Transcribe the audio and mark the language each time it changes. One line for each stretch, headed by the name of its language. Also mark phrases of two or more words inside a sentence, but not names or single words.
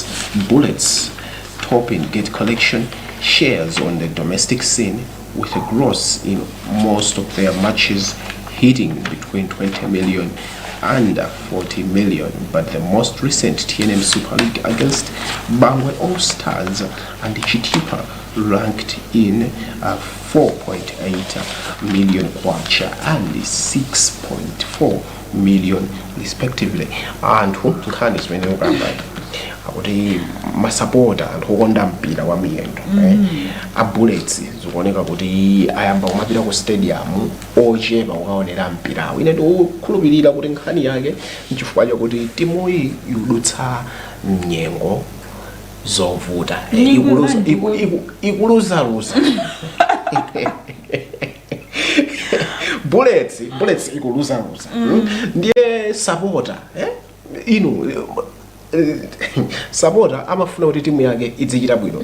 English: Bullets topping gate collection shares on the domestic scene with a gross in most of their matches hitting between 20 million and 40 million, but the most recent TNM Super League against Bangwe All Stars and Chitipa ranked in 4.8 million kwacha and 6.4 million respectively. And who can is when
Nyanja: akuti masapota anthu okonda mpira wa miyendo a Bullets zikuoneka kuti ayamba kumapita ku stadium ochepa kukaonera mpirawo. Ine ndikukhulupirira kuti nkhani yake nchifukwa chakuti timu iyi ikudutsa nyengo zovuta ikuluzaluza Bullets ikuluzaluza ndiye supporter inu supporter amafuna kuti timu yake idzichita bwino.